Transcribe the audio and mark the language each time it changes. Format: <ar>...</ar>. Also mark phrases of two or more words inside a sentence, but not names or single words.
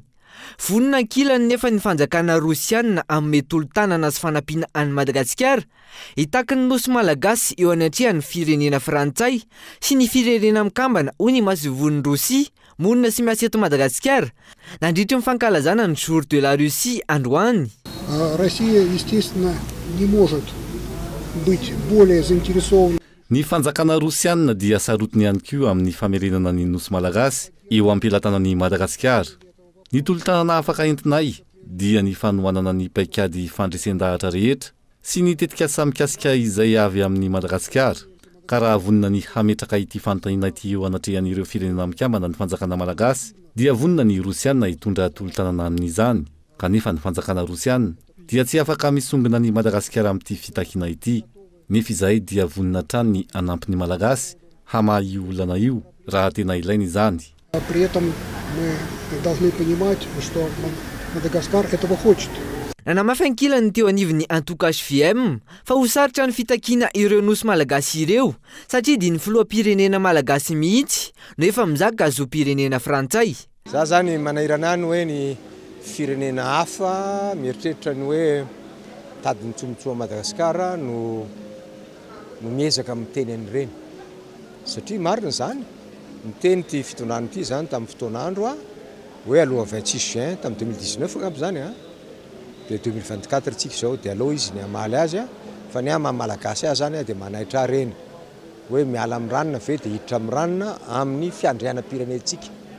<mg>Vonina ankilany nefa ny fanjakana Rosiana amin'ny tolo-tanana sy fanampiana any Madagasikara hitaky ny nosy malagasy eo anatrehan'ny firenena Frantsay sy ny firenena mikambana ho ny masovon'ny Rosia monina sy miasa eto Madagasikara nandritra ny fankalazana ny Jour de la Russie androany.</mg> <ru>Россия, естественно, не может быть более заинтересована.</ru> <mg>Ny fanjakana Rosiana dia sarotiny ihany koa amin'ny famerenana ny nosy malagasy eo ampilatanan'ny Madagasikara. Ny tolo-tanana afaka entinay dia ny fanohanana ny paikady fandresendahatra rehetra sy ny tetika samikasika izay avy amin'ny Madagasikara. Ka raha vonina ny hametraka ity fanontaniana ity eo anatrehan'ireo firenena mikambana ny fanjakana malagasy dia vonina ny Rosiana hitondra tolo-tanana amin'izany. Kanefa ny fanjakana Rosiana dia tsy afaka misongona ny Madagasikara amin'ity fitakiana ity. Nefa izay dia vonina trany ny anampy ny malagasy hamaha io olana io raha tena ilaina izany.</mg> <ru>При этом мы должны понимать, что Мадагаскар этого хочет.</ru> <mg>Nanamafy ankilany teo anivon'ny Antokash FM fa ho sarotra ny fitakiana ireo nosy malagasy ireo satria dia ny filoham-pirenena malagasy mihitsy no efa mizaka zo-pirenena Frantsay. Za zany manahirana any hoe ny firenena hafa mieritreritra ny hoe tady nitsomitsoa Madagasikara no miezaka miteny an'ireny satria marina zany miteny ty fitondrany ity zany tamin'ny fotoan'andro hoe aloha 26 juin tamin'ny 2019 angamba zany de 2024 tsika zao dia aloha izy ny amaly azy fa ny malagasy azy zany dia manahitra reny hoe miala amin'ny ranona ve dia hiditra amin'ny ranona amin'ny fiandrianam-pirenentsika</mg>